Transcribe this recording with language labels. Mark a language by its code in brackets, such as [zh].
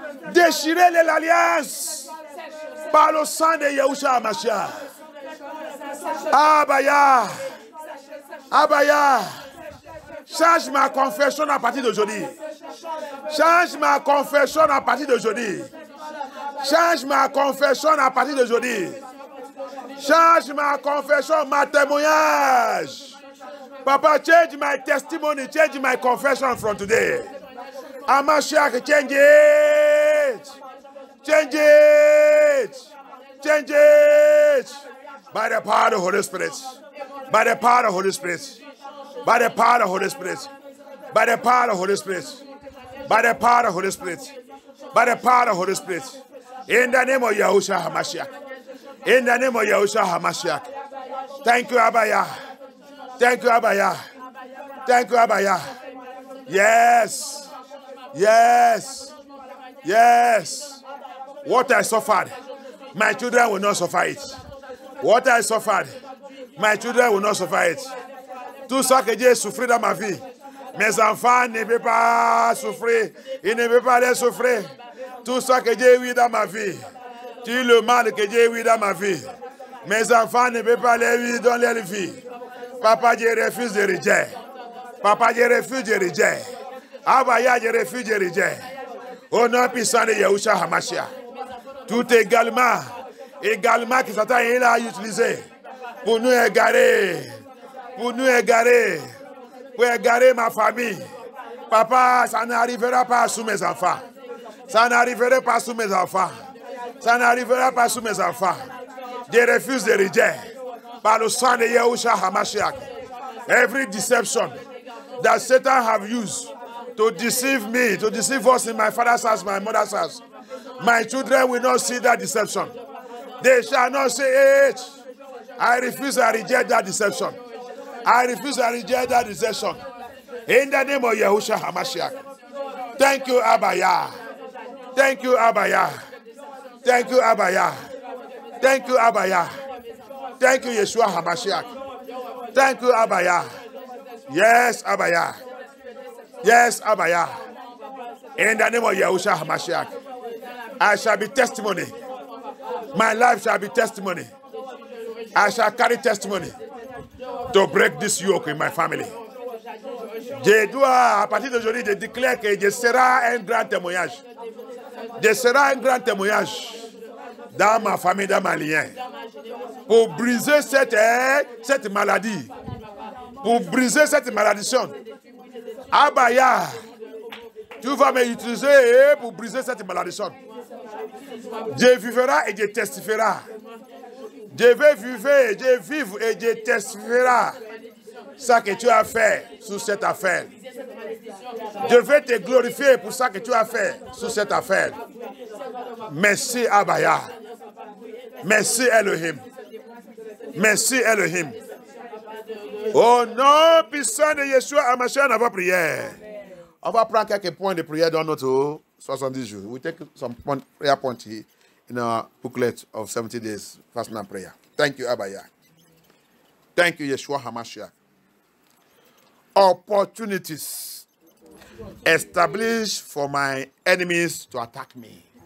[fr] Déchirez les alliances. Par le sang de Yahushua HaMashiach. Abaya. Change ma confession à partir d'aujourd'hui. Change ma confession à partir d'aujourd'hui. Change ma confession à partir d'aujourd'hui. Change ma confession, ma témoignage. [en] Papa, change my testimony, change my confession from today. HaMashiach, change it. Change it. Change it. By the power of the Holy Spirit. By the power of the Holy Spirit. By the power of the Holy Spirit. By the power of the Holy Spirit. By the power of the Holy Spirit. By the power of the Holy Spirit. In the name of Yahushua HaMashiach. In the name of Yahushua HaMashiach. Thank you, Abaya. Thank you, Abaya. Thank you, Abaya. Yes. Yes. Yes. What I suffered, my children will not suffer it. What I suffered, my children will not suffer it. [fr] Tout ça que j'ai souffert dans ma vie, mes enfants ne peuvent pas souffrir. Ils ne peuvent pas les souffrir. Tout ça que j'ai eu dans ma vie, tout le mal que j'ai eu dans ma vie, mes enfants ne peuvent pas les vivre dans leur vie. Papa, je refuse de rejet. Papa, je refuse de rejet. Abaya, je refuse de rejet. Au nom puissant de Yahushua HaMashiach. Tout également que Satan a utilisé pour nous égarer. Pour égarer ma famille. Papa, ça n'arrivera pas sous mes enfants. Ça n'arrivera pas sous mes enfants. Ça n'arrivera pas sous mes enfants. Je refuse de rejet. Par le sang de Yahushua HaMashiach. [en] Every deception that Satan have used to deceive me, to deceive us in my father's house, my mother's house, my children will not see that deception. They shall not say it. I refuse, I reject that deception. I refuse, I reject that deception. In the name of Yahushua HaMashiach. Thank you, Abaya. Thank you, Abaya. Thank you, Abaya. Thank you, Abaya. Thank you, Yeshua HaMashiach. Thank you, Abaya. Yes, Abaya. Yes, Abaya. In the name of Yahushua HaMashiach, I shall be testimony. My life shall be testimony. I shall carry testimony to break this yoke in my family. [fr] Je dois, à partir d'aujourd'hui, je déclare que je serai un grand témoignage. Je serai un grand témoignage dans ma famille, dans ma lien. Pour briser cette maladie. Pour briser cette malédiction. Abaya, tu vas m'utiliser pour briser cette malédiction. Je vivrai et je testifierai. Je vais vivre et je testifierai ça que tu as fait sur cette affaire. Je vais te glorifier pour ça que tu as fait sur cette affaire. Merci Abaya. Merci Elohim. Merci Elohim. Au nom puissant de Yeshua HaMashiach, on va prier. On va prendre quelques points de prière dans notre 70 jours. [en] We take some prayer points here in our booklet of 70 days fasting and prayer. Thank you, Abaya. Thank you, Yeshua HaMashiach. Opportunities established for my enemies to attack me.